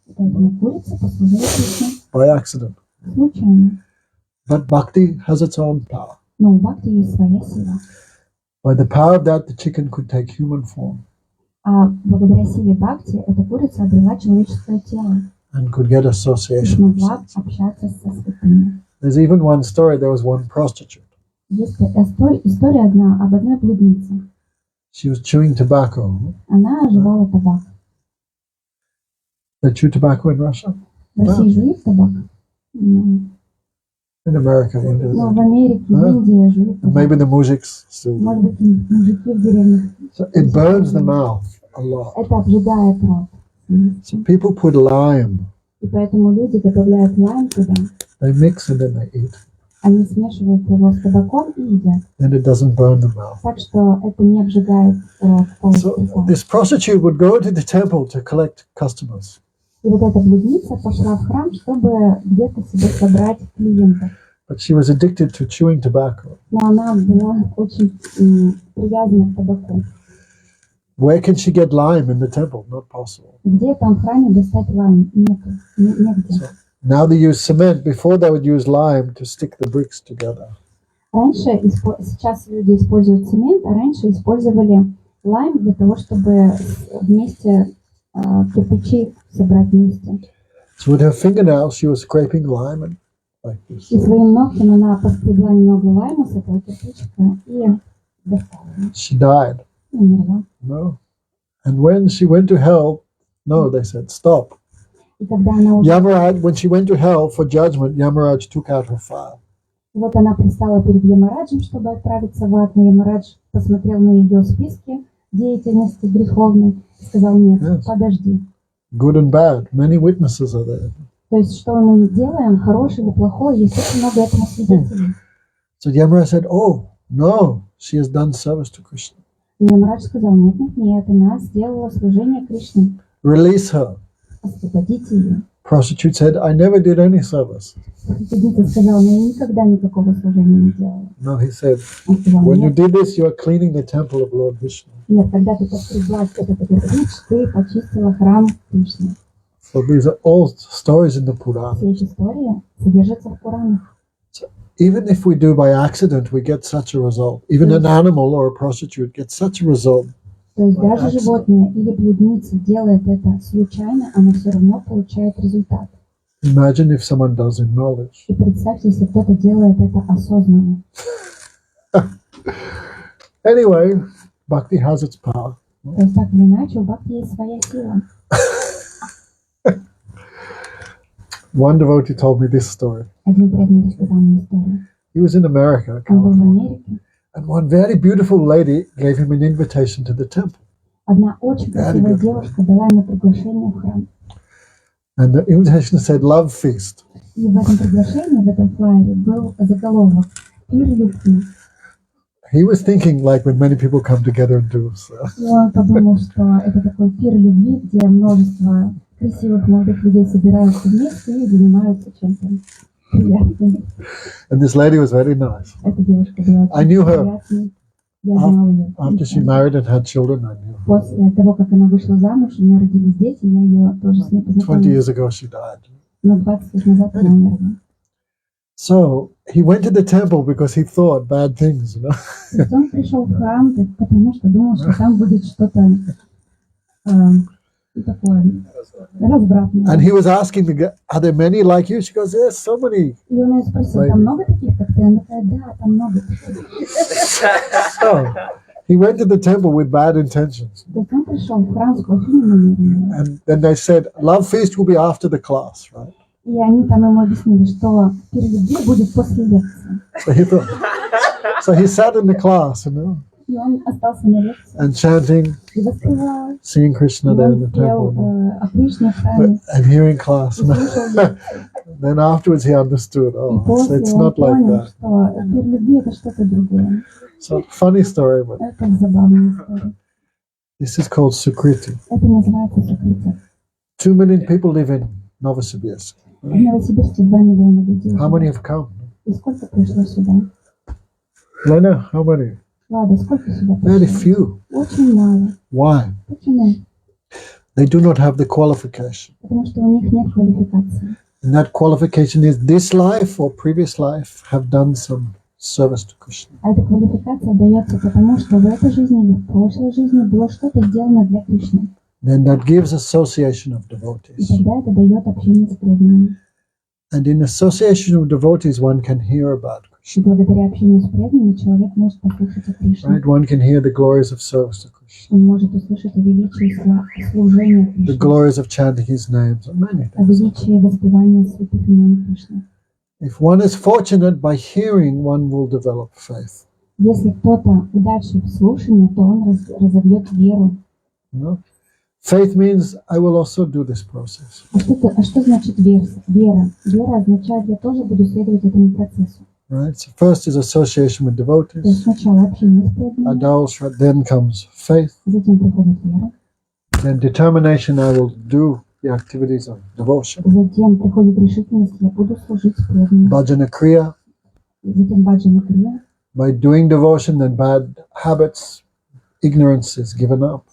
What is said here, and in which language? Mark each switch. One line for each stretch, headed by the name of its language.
Russian: Поэтому курица послужила Кришне
English: by accident.
Russian: случайно.
English: But bhakti has its own power.
Russian: Но у бхакти есть своя сила.
English: By the power of that, the chicken could take human form
Russian: А благодаря силе бхакти эта курица обрела человеческое тело
English: and could get
Russian: и
English: association with
Russian: смогла
English: saints.
Russian: общаться со святыми.
English: There's even one story, there was one prostitute.
Russian: Есть история одна об одной блуднице.
English: She was chewing tobacco.
Russian: Она жевала табак.
English: They chew tobacco in Russia?
Russian: В России жуют табак?
English: In America, India.
Russian: Но в Америке, в Индии живут.
English: And maybe the mujiks still.
Russian: Может быть, мужики в деревнях.
English: So it burns the mouth a lot.
Russian: Это обжигает рот.
English: So people put lime.
Russian: И поэтому люди добавляют лайм туда.
English: They mix and then they eat.
Russian: Они смешивают его с табаком и едят.
English: Then it doesn't burn the mouth.
Russian: Так что это не обжигает рот
English: So
Russian: полностью.
English: this prostitute would go to the temple to collect customers.
Russian: И вот эта блудница пошла в храм, чтобы где-то себе собрать клиентов.
English: But she was addicted to chewing tobacco.
Russian: Но она была очень привязана к табаку.
English: Where can she get lime in the temple? Not possible.
Russian: Где там в храме достать лайм? Нету. Негде.
English: So now they use cement. Before they would use lime to stick the bricks together.
Russian: Раньше, сейчас люди используют цемент, а раньше использовали лайм для того, чтобы вместе кирпичи собрать вместе.
English: So with her fingernails, she was scraping lime and like this.
Russian: И своим ногтем она поскребла немного лайма с этого кирпичика и достала.
English: She died.
Russian: И умерла.
English: No. And when she went to hell, no, they said, stop.
Russian: И когда она уже...
English: Yamaraj, when she went to hell for judgment, Yamaraj took out her file.
Russian: Вот она пристала перед Ямараджем, чтобы отправиться в ад, но Ямарадж посмотрел на ее списки деятельности греховной и сказал: нет, подожди.
English: Good and bad. Many witnesses are there.
Russian: То есть, что мы не делаем, хорошее или плохое, есть очень много этому свидетелей.
English: So Yamaraj said, oh, no, she has done service to Krishna.
Russian: И Ямарадж сказал: нет, нет, нет, она сделала служение Кришне.
English: Release her.
Russian: Освободите ее.
English: Prostitute said, I never did any service.
Russian: Проститутка сказала: но я никогда никакого служения не делала.
English: No, he said,
Russian: Он сказал:
English: when you
Russian: нет,
English: did this, you are cleaning the temple of Lord Vishnu.
Russian: нет, когда ты подстригла этот кирпич, ты почистила храм Кришны.
English: So these are all stories in the Purana.
Russian: Все эти истории содержатся в Пуранах.
English: So even if we do by accident, we get such a result. Even an animal or a prostitute gets such a result.
Russian: То есть даже животное или блудница делает это случайно, оно все равно получает результат.
English: Imagine if someone does in knowledge.
Russian: И представьте, если кто-то делает это осознанно.
English: Anyway, bhakti has its power.
Russian: То есть так или иначе, у бхакти есть своя сила.
English: One devotee told me this story.
Russian: Один преданный рассказал мне историю.
English: He was in America,
Russian: Он был в
English: California,
Russian: Америке.
English: and one very beautiful lady gave him an invitation to the temple.
Russian: Одна очень красивая девушка дала ему приглашение в храм.
English: And the invitation said, love feast.
Russian: И в этом приглашении, в этом флайере был заголовок «Пир любви».
English: He was thinking like when many people come together and do so.
Russian: И он подумал, что это такой пир любви, где множество красивых молодых людей собираются вместе и занимаются чем-то приятным.
English: And this lady was very nice.
Russian: Эта девушка была
English: I knew her.
Russian: приятной. Я знала ее.
English: After she married and had children, I knew her.
Russian: После того, как она вышла замуж, у нее родились дети, я ее тоже с ней
English: 20
Russian: познакомила.
English: years ago, she died.
Russian: Но 20 лет назад она умерла.
English: So he went to the temple because he thought bad things, you know.
Russian: То есть он пришел в храм, потому что думал, что там будет что-то такое развратное.
English: And he was asking the guy, are there many like you? She goes, yes, so many.
Russian: И он ее спросил: там много таких, как ты? Она такая: да, там много таких.
English: So he went to the temple with bad intentions.
Russian: То есть он пришел в храм с плохими намерениями.
English: And then they said, love feast will be after the class, right?
Russian: И они там ему объяснили, что пир любви будет после лекции.
English: So he thought, so he sat in the class, you know,
Russian: И он остался на лекции
English: and chanting,
Russian: и воспевал.
English: seeing Krishna
Russian: И
English: there in
Russian: он
English: the
Russian: пел
English: temple,
Russian: о Кришне в храме.
English: and hearing class.
Russian: И слушал лекцию.
English: Then afterwards he understood,
Russian: И
English: oh, so
Russian: после
English: it's
Russian: он
English: not like
Russian: понял,
English: that.
Russian: что пир любви это что-то другое.
English: So funny story, but
Russian: Это забавная история.
English: this is called Sukriti.
Russian: Это называется сукрита.
English: 2 million people live in Novosibirsk.
Russian: В Новосибирске 2 миллиона людей.
English: How many
Russian: живет.
English: have come?
Russian: И сколько пришло сюда?
English: Lena, how many?
Russian: Ладно, сколько сюда
English: Very
Russian: пришло?
English: few.
Russian: Очень мало.
English: Why?
Russian: Почему?
English: They do not have the qualification.
Russian: Потому что у них нет квалификации.
English: And that qualification is this life or previous life have done some service to Krishna.
Russian: А эта квалификация дается потому, что в этой жизни или в прошлой жизни было что-то сделано для Кришны.
English: Then that gives association of
Russian: И
English: devotees.
Russian: тогда это дает общение с преданными.
English: And in association of devotees, one can hear about
Russian: И
English: Krishna.
Russian: благодаря общению с преданными человек может послушать о Кришне.
English: Right? One can hear the glories of service to Krishna,
Russian: Он может услышать о величии служения
English: the
Russian: Кришне,
English: glories of chanting his names, and many
Russian: о
English: things.
Russian: величии воспевания святых имен Кришны.
English: If one is fortunate, by hearing, one will develop faith.
Russian: Если кто-то удачный в слушании, то он разовьет веру.
English: You know? Faith means I will also do this process.
Russian: А что значит вера? Вера означает, я тоже буду следовать этому процессу.
English: Right? So first is association with
Russian: То есть
English: devotees.
Russian: сначала общение с преданными,
English: Adults, then comes faith.
Russian: затем приходит вера,
English: Then determination, I will do the activities of devotion.
Russian: затем приходит решительность, я буду служить преданным,
English: Bhajana kriya.
Russian: затем баджана крия.
English: By doing devotion, then bad habits, ignorance is given up.